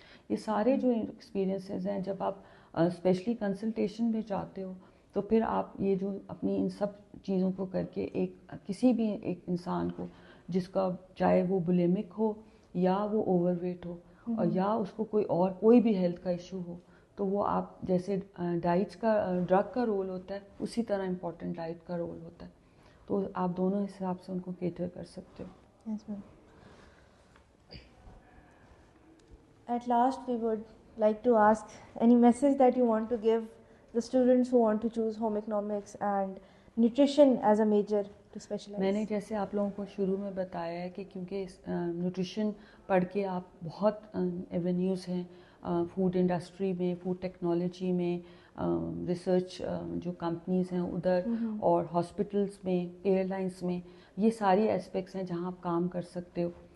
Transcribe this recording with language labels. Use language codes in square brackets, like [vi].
[ur] یہ سارے جو ایکسپیرینسز ہیں جب آپ اسپیشلی کنسلٹیشن میں جاتے ہو تو پھر آپ یہ جو اپنی ان سب چیزوں کو کر کے ایک کسی بھی ایک انسان کو جس کا چاہے وہ بلیمک ہو یا وہ اوور ویٹ ہو اور یا اس کو کوئی بھی ہیلتھ کا ایشو ہو, تو وہ آپ جیسے ڈائٹ کا ڈرگ کا رول ہوتا ہے اسی طرح امپورٹنٹ ڈائٹ کا رول ہوتا ہے, تو آپ دونوں حساب سے ان کو کیٹر کر سکتے ہو. [en] Yes, ma'am. At last, we would like to ask any message that you want to give the students who want to choose home economics and nutrition as a major to specialize. [ur] میں نے جیسے آپ لوگوں کو شروع میں بتایا ہے کہ کیونکہ نیوٹریشن پڑھ کے آپ بہت ایونیوز ہیں فوڈ انڈسٹری میں, فوڈ ٹیکنالوجی میں, ریسرچ جو کمپنیز ہیں ادھر, اور ہاسپٹلس میں, ایئر لائنس میں, یہ ساری اسپیکٹس ہیں جہاں آپ کام کر سکتے ہو.